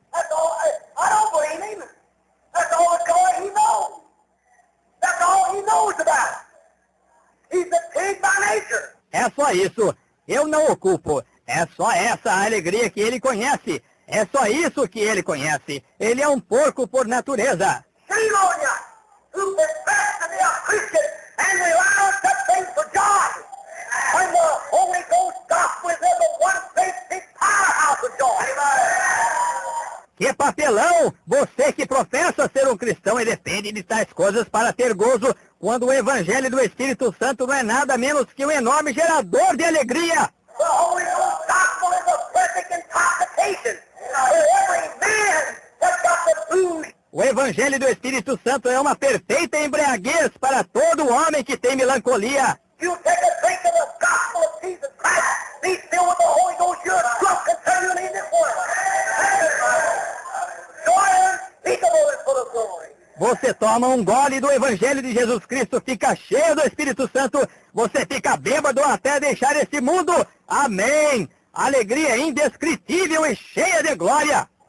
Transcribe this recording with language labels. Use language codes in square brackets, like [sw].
[en] That's all. I don't blame him. That's all he knows. That's all he knows about. He's a pig by nature. [pt] É só isso. Eu não o culpo. É só essa a alegria que ele conhece. É só isso que ele conhece. Ele é um porco por natureza. [en] Shame on you, who profess to be a Christian and rely on such things for God, when the Holy Ghost gospel is in the one great big powerhouse of joy. [pt] Que papelão! Você que professa ser um cristão e depende de tais coisas para ter gozo, quando o Evangelho do Espírito Santo não é nada menos que um enorme gerador de alegria. [en] The Holy Ghost gospel is a perfect intoxication for every man that's got the blues. [pt] O Evangelho do Espírito Santo é uma perfeita embriaguez para todo homem que tem melancolia. [en] You take a drink of the gospel of Jesus Christ, be filled with the Holy Ghost, you're drunk continually in this world. Joy unspeakable and full of glory. [pt] Você toma um gole do Evangelho de Jesus Cristo, fica cheio do Espírito Santo, você fica bêbado até deixar esse mundo. Amém! Alegria indescritível e cheia de glória.